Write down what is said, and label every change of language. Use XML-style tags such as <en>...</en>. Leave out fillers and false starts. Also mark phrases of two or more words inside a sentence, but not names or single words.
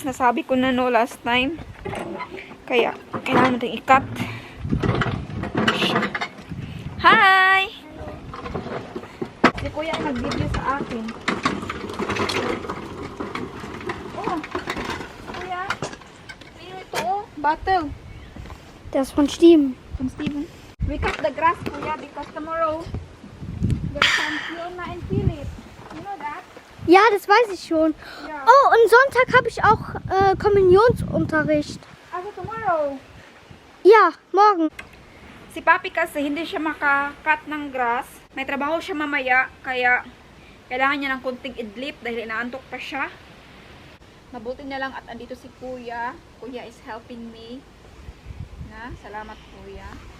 <tl>Nasabi ko na no last time. Kaya, kailangan natin i-cut.</tl> <en>Hi!</en> <tl>Si Kuya ay nag-video sa akin. Oh, Kuya. Ano ito, oh? Battle.</tl> <de>Das ist von Steven.</de> <en>From Steven. We cut the grass, Kuya, because tomorrow there's some Fiona and Philip. You know that?</en> <de>Ja, das weiß ich schon. Ja. Oh, und Sonntag habe ich auch Kommunionsunterricht.</de> <en>Also tomorrow.</en> <de>Ja, morgen.</de> <tl>Si Papi kasi hindi siya maka-cut ng grass. May trabaho siya mamaya, kaya kailangan niya ng kunting idlip dahil inaantok pa siya. Mabuti na lang at andito si Kuya.</tl> <en>Kuya is helping me.</en> <tl>Na, salamat Kuya.</tl>